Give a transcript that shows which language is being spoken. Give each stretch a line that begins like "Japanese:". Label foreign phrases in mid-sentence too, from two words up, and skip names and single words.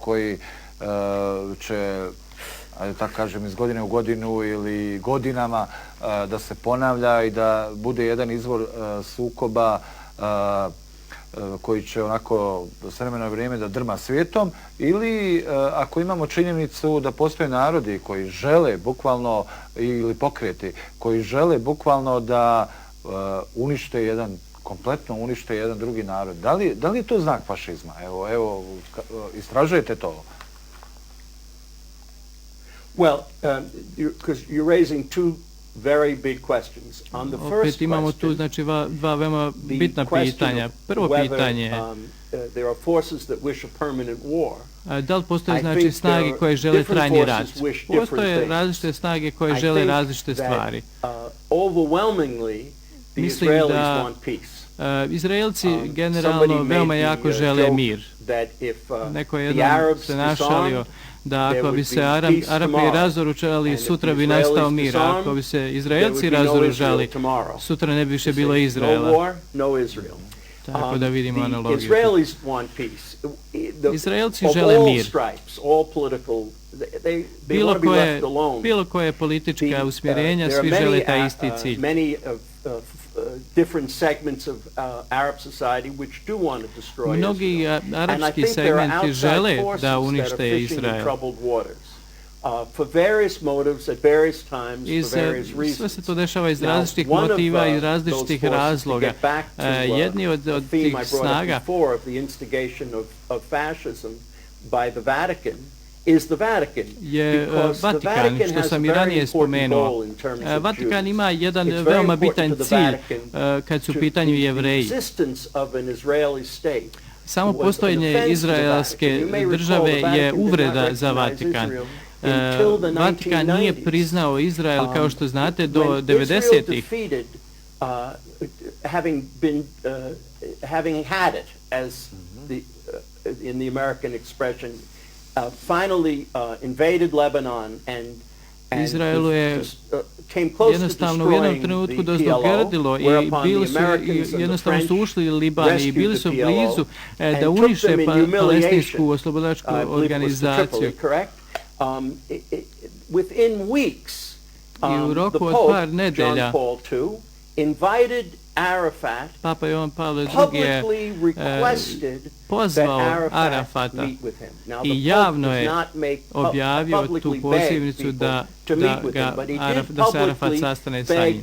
Bosnian: koji će, tako kažem, iz godine u godinu ili godinama da se ponavlja i da bude jedan izvor sukoba koji će onako s vremena na vrijeme da drma svijetom, ili ako imamo činjenicu da postoje narodi koji žele bukvalno, ili pokreti, koji žele bukvalno da unište kompletno unište jedan drugi narod. Da li je to znak fašizma? Evo, istražujete to.
English: Well, because you're raising two very big questions. On the first
Bosnian: imamo tu dva veoma bitna pitanja. Prvo pitanje
English: there are forces that wish a permanent war.
Bosnian: Da li postoje snage koje žele trajni rat? Postoje različite snage koje žele različite stvari. Mislim da Izraelci generalno veoma jako žele mir. Neko je jednom se našalio da ako bi se Arapi razoružali, sutra bi nastao mir. A ako bi se Izraelci razoružali, sutra ne bi više bilo Izraela. Tako da vidimo analogiju. Izraelci žele mir. Bilo koje politička usmjerenja, svi žele taj isti cilj.
English: Different segments of Arab society which do want to destroy Israel.
Bosnian: Mnogi arapski segmenti žele da unište Izrael.
English: For various motives at various times, for various reasons.
Bosnian: Sve se to dešava iz različitih motiva i različitih razloga. Jedni od tih snaga
English: the instigation of fascism by the Vatican is the Vatican,
Bosnian: je Vatikan, što sam i ranije spomenuo. Vatikan ima jedan veoma bitan cilj kad su u pitanju Jevreji. Samo postojanje izraelske države je uvreda za Vatikan. Vatikan nije priznao Izrael, kao što znate, do 90-ih.
English: Having had it, as in the American expression, finally invaded Lebanon and
Bosnian: Izraelu je jednostavno u jednom trenutku dozdogrdilo i jednostavno su ušli u Liban i bili su blizu da unište palestinsku oslobodilačku organizaciju. I u roku od par nedelja Papa Jovan Pavle II je pozvao Arafata i javno je objavio tu pozivnicu da se Arafat sastane sa njim.